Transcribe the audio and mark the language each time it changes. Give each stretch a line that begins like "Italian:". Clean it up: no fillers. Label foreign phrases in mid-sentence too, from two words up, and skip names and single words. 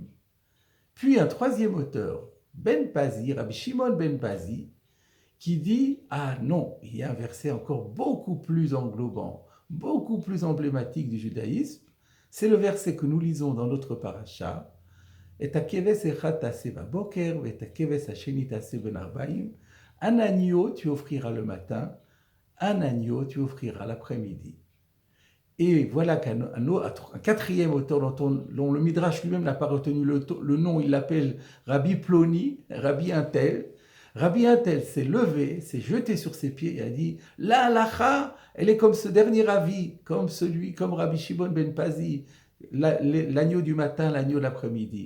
French: Puis un troisième auteur, Ben Pazi, Rabbi Shimon Ben Pazi, qui dit: ah non, il y a un verset encore beaucoup plus englobant, beaucoup plus emblématique du judaïsme, c'est le verset que nous lisons dans notre paracha:
Hebrew: את הכבש אחד תעשה בבקר, ואת הכבש השני תעשה בין הערבים.
French: Un agneau tu offriras le matin, un agneau tu offriras l'après-midi. Et voilà qu'un quatrième auteur dont le Midrash lui-même n'a pas retenu le nom, il l'appelle Rabbi Ploni, Rabbi Untel. Rabbi Untel s'est levé, s'est jeté sur ses pieds et a dit: la halacha, elle est comme ce dernier avis, comme Rabbi Shimon Ben Pazi, l'agneau du matin, l'agneau de l'après-midi.